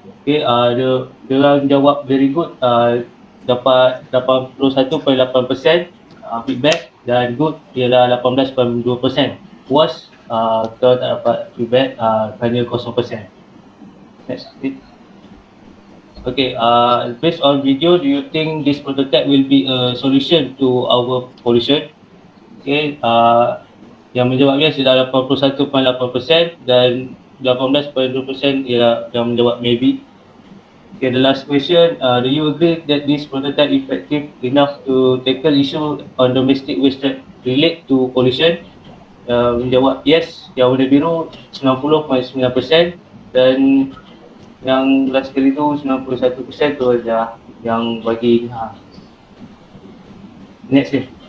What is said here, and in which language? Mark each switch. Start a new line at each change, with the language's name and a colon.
Malay: Okay, dia menjawab very good, dapat 81.8% feedback, dan good ialah 18.2%. Worst, kalau tak dapat feedback, hanya 0%.
English: Next, please. Okay, based on video, do you think this prototype will be a solution to our pollution?
Malay: Okay, yang menjawab yes ialah 81.8% dan 18.2% ialah yang menjawab maybe.
English: Okay, the last question, do you agree that this prototype effective enough to tackle issue on domestic waste relate to pollution?
Malay: Menjawab yes, yang warna biru 90.9% dan yang last kali tu 91% tu aja yang bagi next ni.